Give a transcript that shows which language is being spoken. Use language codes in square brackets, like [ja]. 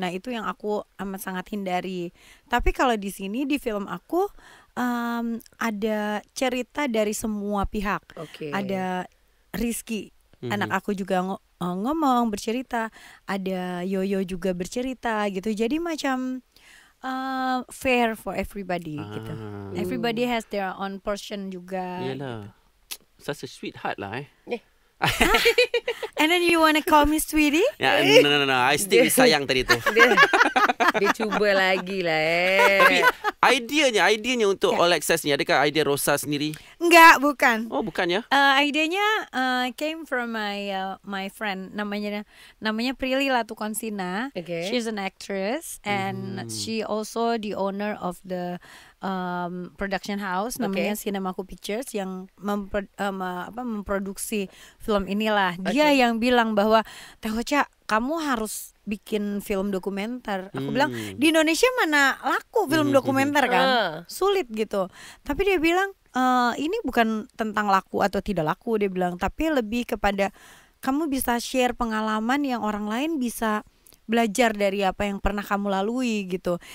[id] Nah itu yang aku amat sangat hindari. Tapi kalau di sini di film aku ada cerita dari semua pihak. Ada Rizky, anak aku juga ngomong bercerita, ada Yoyo juga bercerita gitu. Jadi macam [en] fair for everybody [id] gitu. [en] Everybody has their own portion juga. Yalah. Such a sweetheart lah And then you wanna call me sweetie? No. I still [ms] sayang tadi tu. Dia cuba lagi lah Tapi ideanya untuk All Access ni, adakah idea Rosa sendiri? [id] Enggak, bukan. Oh, bukan ya? [en] Idenya came from my friend, namanya Prilly Latukonsina. She's an actress and she also the owner of the production house namanya Cinemaku Pictures [id] yang memproduksi film inilah. Dia yang bilang bahwa Teh Ocha, kamu harus bikin film dokumenter. Aku bilang di Indonesia mana laku film dokumenter kan, sulit gitu. Tapi dia bilang ini bukan tentang laku atau tidak laku, dia bilang, tapi lebih kepada kamu bisa share pengalaman yang orang lain bisa belajar dari apa yang pernah kamu lalui gitu.